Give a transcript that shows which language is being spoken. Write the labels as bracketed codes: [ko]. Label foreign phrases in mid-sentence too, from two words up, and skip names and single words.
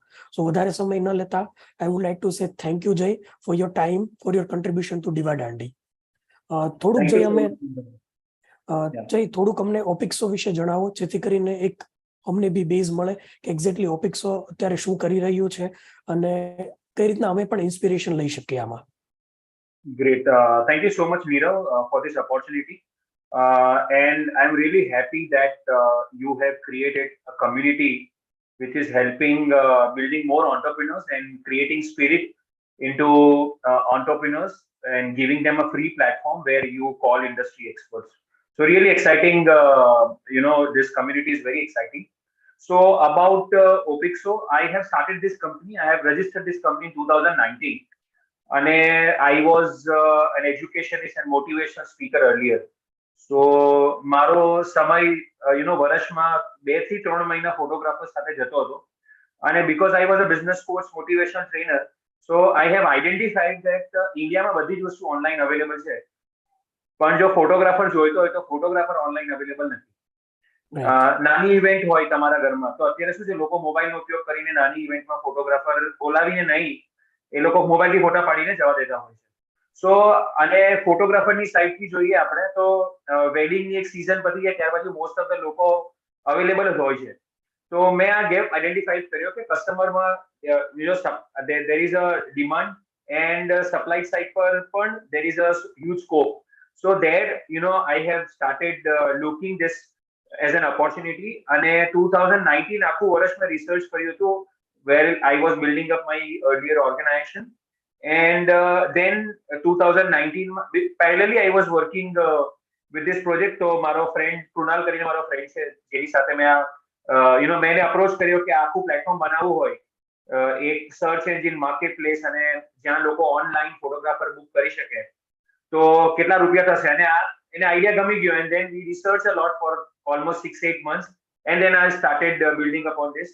[en] સો [gu] વધારે સમય ન લેતા [en] I would like to say thank you Jay for your time, for your contribution to Divadandi. [gu] થોડુંક જય થોડુંક અમને ઓપિક્સો વિશે જણાવો જેથી કરીને એક અમને બી બેઝ મળે કે એક્ઝેક્ટલી ઓપિક્સો અત્યારે શું કરી રહ્યું છે અને કઈ રીતના અમે પણ ઇન્સ્પિરેશન લઈ શકીએ આમાં. [en] Great. Thank you so much, Nirav, for this opportunity. And I'm really happy that you have created a community which is helping building more entrepreneurs and creating spirit into entrepreneurs and giving them a free platform where you call industry experts. So really exciting. This community is very exciting. So about Opixo, I have started this company. I have registered this company in 2019. And I was an educationist and motivational speaker earlier. [gu] So મારો સમય વર્ષમાં 2 થી 3 મહિના ફોટોગ્રાફર સાથે જતો હતો અને [en] because I was a business coach, motivational trainer, so I have identified that [gu] ઇન્ડિયામાં બધી જ વસ્તુ [en] online available [gu] છે પણ જો ફોટોગ્રાફર જોઈતો હોય તો ફોટોગ્રાફર [en] online available [gu] નથી. નાની ઇવેન્ટ હોય તમારા ઘરમાં તો અત્યારે શું છે લોકો મોબાઈલનો ઉપયોગ કરીને નાની ઇવેન્ટમાં ફોટોગ્રાફર બોલાવીને નહીં, એ લોકો મોબાઈલથી ફોટા પાડીને જવા દેતા હોય છે. સો અને ફોટોગ્રાફરની સાઇડથી જોઈએ આપણે તો વેડિંગની એક સિઝન પતી જાય ત્યાર પછી [en] most of the [gu] લોકો અવેલેબલ જ હોય છે. તો મેં આ [en] gap identify [gu] કર્યો કે કસ્ટમરમાં [en] there is a demand and supply side [gu] પર પણ [en] there is a huge scope. So there I have started looking this as an opportunity [gu] અને 2019 આખું વર્ષ મેં રિસર્ચ કર્યું હતું [en] where I was building up my earlier organization And then 2019, parallelly I was working with this project. [gu] તો મારો ફ્રેન્ડ કૃણાલ કરીને મારો ફ્રેન્ડ છે, જેની સાથે મેં મેં એને અપ્રોચ કર્યો કે આખું પ્લેટફોર્મ બનાવવું હોય, એક [en] search engine market place, [gu] અને જ્યાં લોકો ઓનલાઈન ફોટોગ્રાફર બુક કરી શકે, તો કેટલા રૂપિયા થશે. અને એને આઈડિયા ગમી ગયો. [en] and then we research a lot for almost 6-8 months, and then I started building upon this.